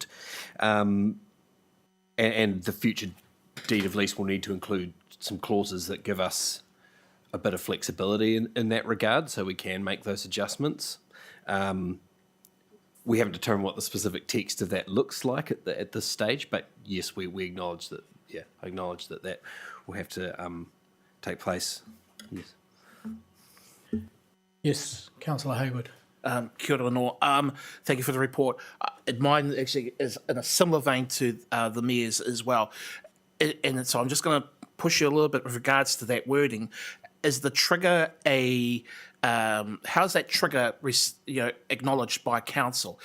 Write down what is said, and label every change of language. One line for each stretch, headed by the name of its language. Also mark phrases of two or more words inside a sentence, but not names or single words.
English: And the future deed of lease will need to include some clauses that give us a bit of flexibility in that regard, so we can make those adjustments. We haven't determined what the specific text of that looks like at this stage, but yes, we acknowledge that. Yeah, I acknowledge that will have to take place. Yes. Yes, Councillor Hayward.
Māori: Kia ora anō.
English: Thank you for the report. Mine actually is in a similar vein to the Mayor's as well. And so I'm just going to push you a little bit with regards to that wording. Is the trigger how's that trigger acknowledged by council?